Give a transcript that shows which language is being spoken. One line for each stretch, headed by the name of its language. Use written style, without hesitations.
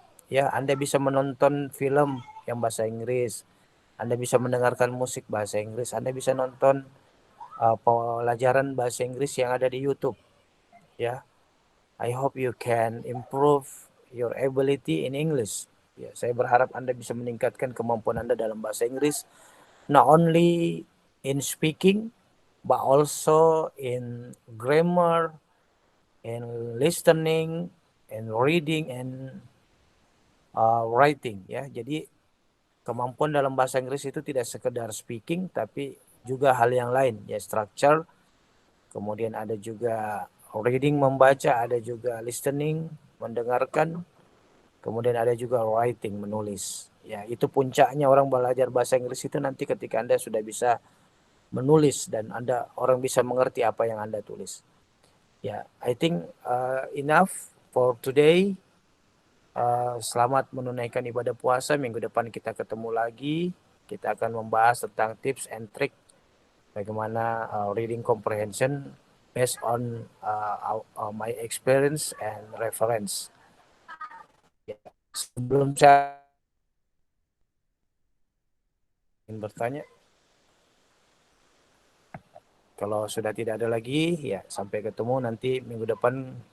Indonesian: Ya, Anda bisa menonton film yang bahasa Inggris, Anda bisa mendengarkan musik bahasa Inggris, Anda bisa nonton pelajaran bahasa Inggris yang ada di YouTube.
English: Ya, I hope you can improve your ability in English.
Indonesian: Ya, saya berharap Anda bisa meningkatkan kemampuan Anda dalam bahasa Inggris,
English: not only in speaking, but also in grammar, in listening, in reading, and writing.
Indonesian: Ya, jadi kemampuan dalam bahasa Inggris itu tidak sekedar speaking, tapi juga hal yang lain. Ya, structure, kemudian ada juga reading membaca, ada juga listening mendengarkan. Kemudian ada juga writing, menulis. Ya, itu puncaknya orang belajar bahasa Inggris itu nanti ketika Anda sudah bisa menulis dan orang bisa mengerti apa yang Anda tulis.
English: Ya, I think enough for today.
Indonesian: Selamat menunaikan ibadah puasa. Minggu depan kita ketemu lagi. Kita akan membahas tentang tips and trick bagaimana reading comprehension
English: based on my experience and reference.
Indonesian: Ya, sebelum saya ingin bertanya, kalau sudah tidak ada lagi, ya sampai ketemu nanti minggu depan.